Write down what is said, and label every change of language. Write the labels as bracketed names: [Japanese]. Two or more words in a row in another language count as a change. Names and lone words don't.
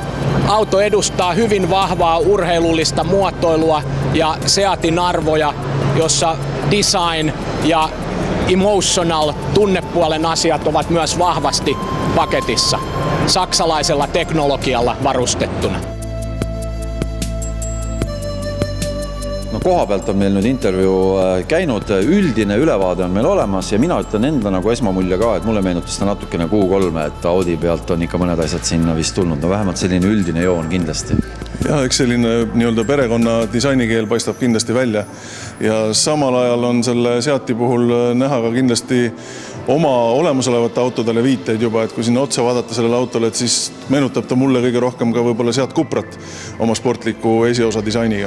[Finnish] Auto edustaa hyvin vahvaa urheilullista muotoilua ja Seatin arvoja, jossa design ja emotional tunnepuolen asiat ovat myös vahvasti paketissa, saksalaisella teknologialla varustettuna. [Estonian] No koha pealt on meil nüüd intervjuu käinud, üldine ülevaade on meil olemas ja mina ütlen enda nagu esmamulje ka, et mulle meenutas ta natukene Q3, et Audi pealt on ikka mõned asjad sinna vist tulnud, no vähemalt selline üldine joon kindlasti. Ja, eks selline nii-öelda perekonna disainikeel paistab kindlasti välja ja samal ajal on selle Seati puhul näha ka kindlasti oma olemasolevate autodele viiteid juba, et kui sinna otsa vaadata sellele autole, et siis meenutab ta mulle kõige rohkem ka võib-olla Seat Cuprat oma sportliku esiosa disainiga.